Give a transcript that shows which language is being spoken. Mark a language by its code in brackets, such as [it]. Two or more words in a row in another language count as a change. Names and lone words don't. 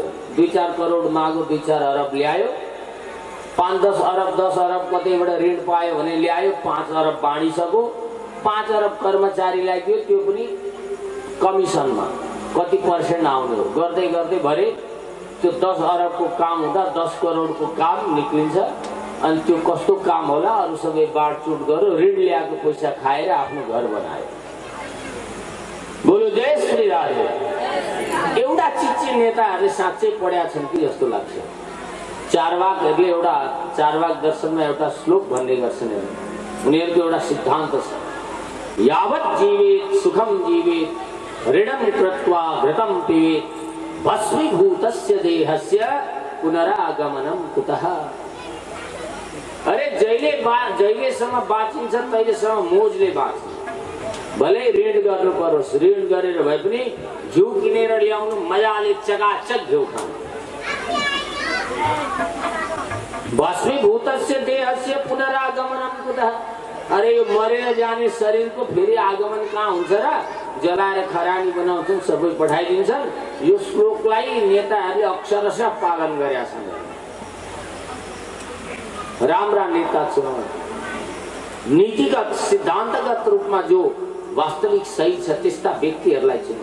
[ne] 2-4 करोड माग्यो, 2-4 अरब ल्यायो, 5-10 अरब 10 अरब कतैबाट ऋण पायो भने ल्यायो, 5 अरब बाँडिसक्यो, 5 अरब कर्मचारीलाई दियो, त्यो पनि कमिसनमा कति पर्सेन्ट आउने हो। गर्दै गर्दै भरे त्यो 10 अरबको काम हुँदा 10 करोडको काम निक्लिन्छ। अनि त्यो कस्तो काम होला? अरू सबै बाँडचुट गर्यो, ऋण ल्याएको पैसा खाएर आफ्नो घर बनायो। [hi] बोलो जय श्री राधे। [ne] एउटा चिच्ची नेताहरूले साँच्चै पढ्या छन् कि जस्तो लाग्छ। चारवाकहरूले एउटा चारवाक दर्शनमा एउटा श्लोक भन्ने गर्छन्। उनीहरूको एउटा सिद्धान्त छ, [sa] यावत् जीवेत सुखम जीवेत ऋणम कृत्वा घृतम पिबेत भस्मीभूतस्य देहस्य पुनरागमनम कुतः। [ne] अरे जहिलेसम्म बाँचिन्छ तहिलेसम्म मोजले बाँच्छ। भले ऋण गर्नु परोस्, ऋण गरेर भए पनि घिउ किनेर ल्याउनु, मजाले चकाचक घिउ खानु। [sa] भस्मीभूतस्य देहस्य पुनरागमनम कुतः। [ne] अरे यो मरेर जाने शरीरको फेरि आगमन कहाँ हुन्छ र? जलाएर खरानी बनाउँछन्, सबै पठाइदिन्छन्। यो श्लोकलाई नेताहरूले अक्षरशः पालन गरेका छन्। राम्रा नेता चुनाउ, नीतिगत सिद्धान्तगत रूपमा जो वास्तविक सही छ त्यस्ता व्यक्तिहरूलाई चुनौँ।